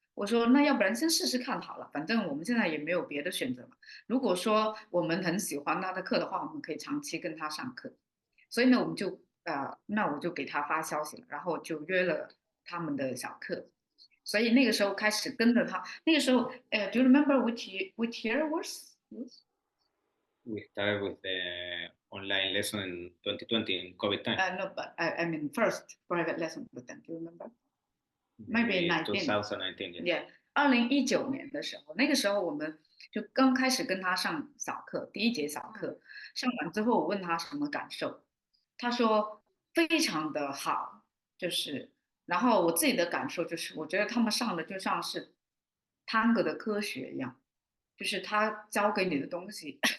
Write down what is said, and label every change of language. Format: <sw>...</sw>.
<zh>我说那要不然先试试看好了，反正我们现在也没有别的选择嘛。如果说我们很喜欢他的课的话，我们可以长期跟他上课。所以呢，我们就那我就给他发消息了，然后就约了他们的小课。所以那个时候开始跟着他。那个时候，</zh> <en>Do you remember which year was? We started with the online lesson in 2020 in COVID time. No, but I mean first private lesson with them. Do you remember? Maybe 2019. Yeah.</en> <zh>2019年的时候，那个时候我们就刚开始跟他上小课，第一节小课上完之后，我问他什么感受，他说非常的好，就是，然后我自己的感受就是，我觉得他们上的就像是探戈的科学一样，就是他教给你的东西，</zh>